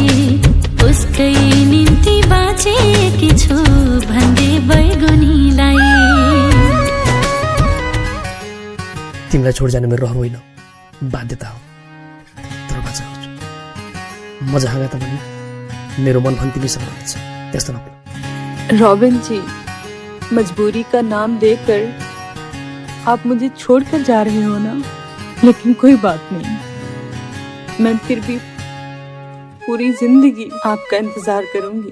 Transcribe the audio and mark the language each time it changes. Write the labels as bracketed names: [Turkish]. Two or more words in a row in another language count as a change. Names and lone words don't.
[Nepali] उसकै निम्ति बाँचेकी छु भन्दै बैगुनीलाई। तिमीलाई छोड जानु मेरो रहर होइन, बाध्यता हो। तर बाचा गर्छु, म जहाँ गए तापनि मेरो मन पनि तिमीसँग रहन्छ, त्यस्तो नभए। [Hindi] रॉबिन जी, मजबूरी का नाम देकर आप मुझे छोड़कर जा रहे हो ना, लेकिन कोई बात नहीं, मैं फिर भी पूरी जिंदगी आपका इंतजार करूंगी।